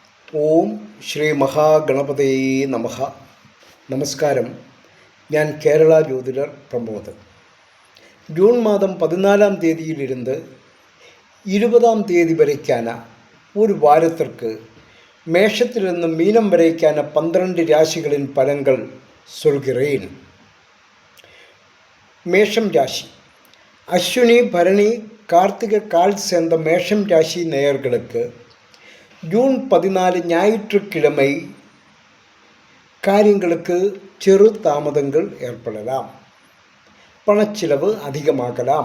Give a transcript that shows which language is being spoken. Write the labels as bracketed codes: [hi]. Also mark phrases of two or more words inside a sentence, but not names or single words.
[sa] ഓം ശ്രീ മഹാഗണപതയേ നമഃ. [ml] നമസ്കാരം. ഞാൻ കേരള ജ്യോതിഡർ പ്രമോദ്. [ta] ജൂൺ മാதம் 14ஆம் தேதியிலிருந்து 20ஆம் தேதி வரைக்கான ஒரு வாரத்திற்கு மேஷத்திலிருந்து மீனம் வரைக்கான 12 ராசிகளின் பலன்கள் சொல்கிறேன். மேஷம் ராசி. அஸ்வினி பரணி கார்த்திகை கால் சேர்ந்த மேஷம் ராசி நேயர்களுக்கு ஜூன் 14 ஞாயிற்றுக்கிழமை காரியங்களுக்கு சிறு தாமதங்கள் ஏற்படலாம், பணச்சிலவு அதிகமாகலாம்.